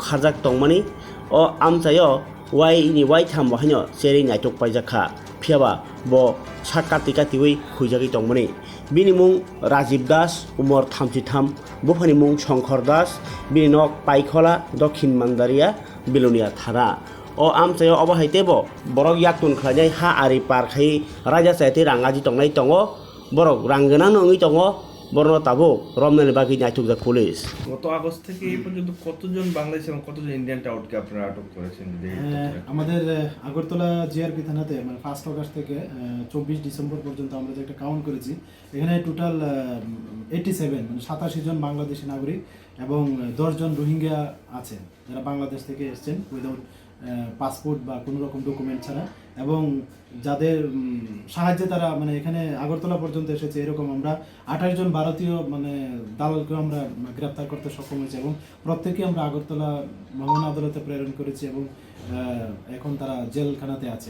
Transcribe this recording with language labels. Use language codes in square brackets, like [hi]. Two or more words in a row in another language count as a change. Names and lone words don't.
[trp] हारजाक तंमनि अ आमचायो वाइ थाम बहायनो सेरि नायटक पाइजाखा फियाबा ब साकाति कातिवै खुइजागै तंमनि बिनि मुं राजीव दास उमर 33 बुफानि मुं शंकर दास बिनि नक पाइखला दक्षिण मानदारिया बिलुनिया थाना अ आमचायो अबाहायतेबो बरक याक्तुन खलायनाय हा आरि पारखाय राजा सायते रांगाजि तंनाय तंगो बरक रांगोनां नङै तंगो बरनो ताबो रमनानि बागै नायटुकजाक पुलिस [bn] গত আগস্ট থেকে এই পর্যন্ত কতজন বাংলাদেশ এবং কতজন ইন্ডিয়ান টাউটকে আপনারা আটক করেছেন? আমাদের আগরতলা জিআরপি থানাতে মানে 1 আগস্ট থেকে 24 ডিসেম্বর পর্যন্ত আমরা যে একটা কাউন্ট করেছি, এখানে টোটাল 87 মানে 87 জন বাংলাদেশি নাগরিক এবং 10 জন রোহিঙ্গা আছেন যারা বাংলাদেশ থেকে এসেছেন [en] without passport [bn] বা কোনো রকম ডকুমেন্ট ছাড়া, এবং যাদের সাহায্যে তারা মানে এখানে আগরতলা পর্যন্ত এসেছে এরকম আমরা 28 জন ভারতীয় মানে দালালকে আমরা গ্রেপ্তার করতে সক্ষম হয়েছি এবং প্রত্যেকে আমরা আগরতলা মহামান্য আদালতে প্রেরণ করেছি এবং এখন তারা জেলখানাতে আছে।